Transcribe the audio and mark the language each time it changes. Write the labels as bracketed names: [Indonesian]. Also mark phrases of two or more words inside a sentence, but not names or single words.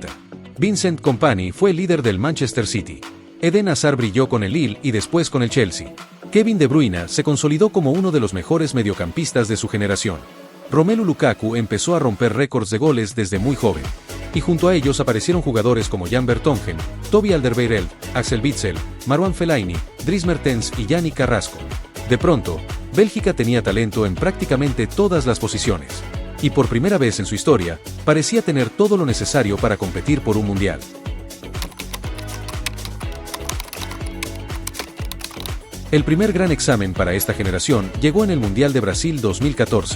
[Spanish] Vincent Kompany fue el líder del Manchester City. Eden Hazard brilló con el Lille y después con el Chelsea. Kevin De Bruyne se consolidó como uno de los mejores mediocampistas de su generación. Romelu Lukaku empezó a romper récords de goles desde muy joven. Y junto a ellos aparecieron jugadores como Jan Vertonghen, Toby Alderweireld, Axel Witsel, Marouane Fellaini, Dries Mertens y Yannick Carrasco. De pronto, Bélgica tenía talento en prácticamente todas las posiciones. Y por primera vez en su historia, parecía tener todo lo necesario para competir por un mundial. El primer gran examen para esta generación llegó en el Mundial de Brasil 2014.